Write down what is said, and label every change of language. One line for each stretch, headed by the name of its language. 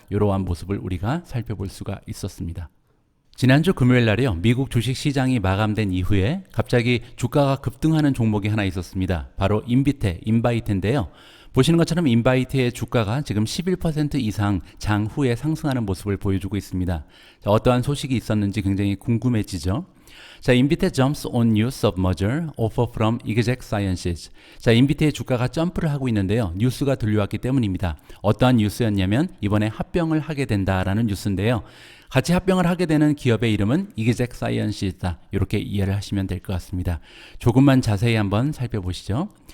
Korean: 이러한 모습을 우리가 살펴볼 수가 있었습니다. 지난주 금요일 날이요, 미국 주식 시장이 마감된 이후에 갑자기 주가가 급등하는 종목이 하나 있었습니다. 바로 인바이트인데요. 보시는 것처럼 인바이트의 주가가 지금 11% 이상 장후에 상승하는 모습을 보여주고 있습니다. 자, 어떠한 소식이 있었는지 굉장히 궁금해지죠.
English: 자, 인비테 jumps on news of merger offer from Exact Sciences.
Korean: 자, 인비테의 주가가 점프를 하고 있는데요. 뉴스가 들려왔기 때문입니다. 어떠한 뉴스였냐면 이번에 합병을 하게 된다라는 뉴스인데요. 같이 합병을 하게 되는 기업의 이름은 Exact Sciences다. 이렇게 이해를 하시면 될 것 같습니다. 조금만 자세히 한번 살펴보시죠.